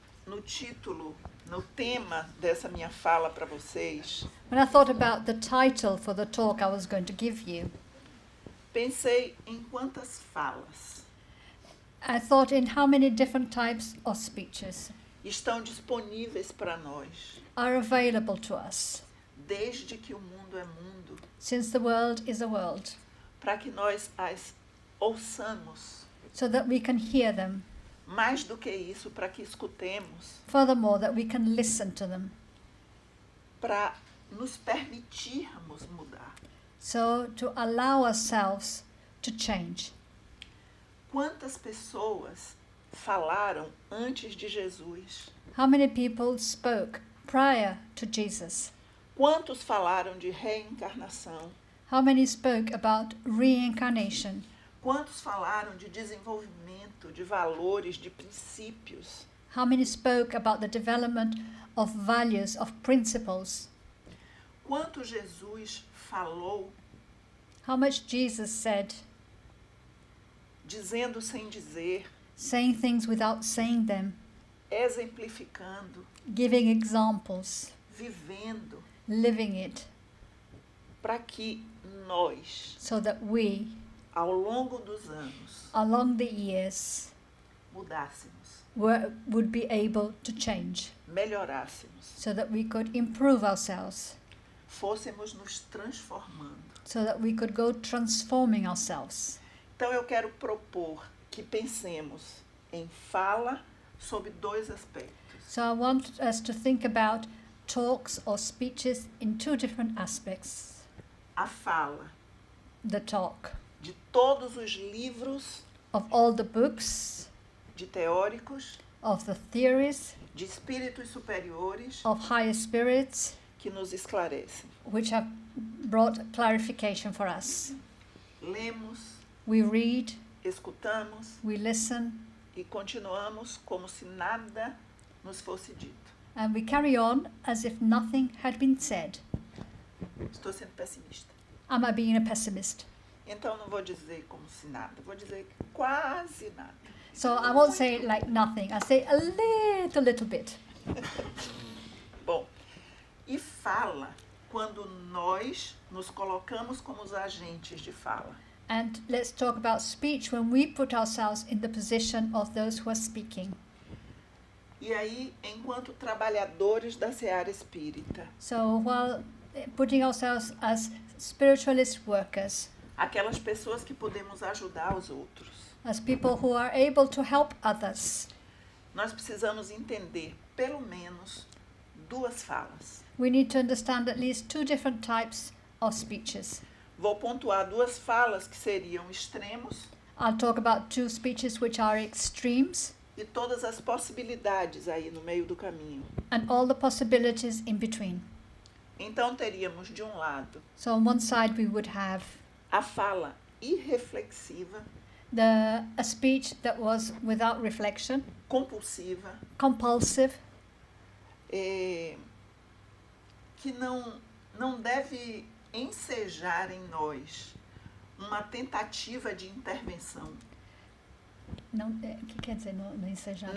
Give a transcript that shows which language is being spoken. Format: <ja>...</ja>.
<pt>no título, no tema dessa minha fala para vocês,</pt> <en>when I thought about the title for the talk I was going to give you,</en> <pt>pensei em quantas falas</pt> <en>I thought in how many different types of speeches</en> <pt>estão disponíveis para nós,</pt> <en>are available to us,</en> <pt>desde que o mundo é mundo,</pt> <en>since the world is a world,</en> <pt>para que nós as ouçamos.</pt> <en>so that we can hear them.</en> <pt>Mais do que isso, para que escutemos,</pt> <en>Furthermore, that we can listen to them,</en> <pt>para nos permitirmos mudar.</pt> <en>so to allow ourselves to change.</en> <pt>Quantas pessoas falaram antes de Jesus?</pt> <en>How many people spoke prior to Jesus?</en> <pt>Quantos falaram de reencarnação?</pt> <en>How many spoke about reincarnation?</en> <pt>Quantos falaram de desenvolvimento, de valores, de princípios?</pt> <en>How many spoke about the development of values, of principles?</en> <pt>Quanto Jesus falou,</pt> <en>How much Jesus said,</en> <pt>dizendo sem dizer,</pt> <en>saying things without saying them,</en> <pt>exemplificando,</pt> <en>giving examples,</en> <pt>vivendo,</pt> <en>living it,</en> <pt>para que nós,</pt> <en>so that we,</en> <pt>ao longo dos anos,</pt> <en>along the years,</en> <pt>mudássemos,</pt> <en>would be able to change,</en> <pt>melhorássemos,</pt> <en>so that we could improve ourselves,</en> <pt>fôssemos nos transformando.</pt> <en>so that we could go transforming ourselves.</en> <pt>Então eu quero propor que pensemos em fala sob dois aspectos.</pt> <en>So I want us to think about talks or speeches in two different aspects.</en> <pt>A fala</pt> <en>The talk</en> <pt>de todos os livros</pt> <en>of all the books,</en> <pt>de teóricos,</pt> <en>of the theories,</en> <pt>de espíritos superiores</pt> <en>of higher spirits,</en> <pt>que nos esclarecem.</pt> <en>which have brought clarification for us.</en> <pt>Lemos,</pt> <en>We read,</en> <pt>escutamos</pt> <en>we listen,</en> <pt>e continuamos como se nada nos fosse dito.</pt> <en>and we carry on as if nothing had been said.</en> <pt>Estou sendo pessimista.</pt> <en>Am I being a pessimist?</en> <pt>Então não vou dizer como se nada, vou dizer quase nada.</pt> <en>So I won't say like nothing. I say a little bit.</en> <pt>Bom, e fala quando nós nos colocamos como os agentes de fala.</pt> <en>And let's talk about speech when we put ourselves in the position of those who are speaking.</en> <pt>E aí, enquanto trabalhadores da seara espírita,</pt> <en>So while putting ourselves as spiritualist workers,</en> <pt>aquelas pessoas que podemos ajudar os outros,</pt> <en>as people who are able to help others,</en> <pt>nós precisamos entender, pelo menos, duas falas.</pt> <en>We need to understand at least two different types of speeches.</en> <pt>Vou pontuar duas falas que seriam extremos</pt> <en>I'll talk about two speeches which are extremes</en> <pt>e todas as possibilidades aí no meio do caminho.</pt> <en>and all the possibilities in between.</en> <pt>Então teríamos de um lado</pt> <en>So on one side we would have</en> <pt>a fala irreflexiva,</pt> <en>a speech that was without reflection,</en> <pt>compulsiva,</pt> <en>compulsive,</en> <pt>que não deve ensejar em nós uma tentativa de intervenção. não, que quer dizer não ensejar em</pt>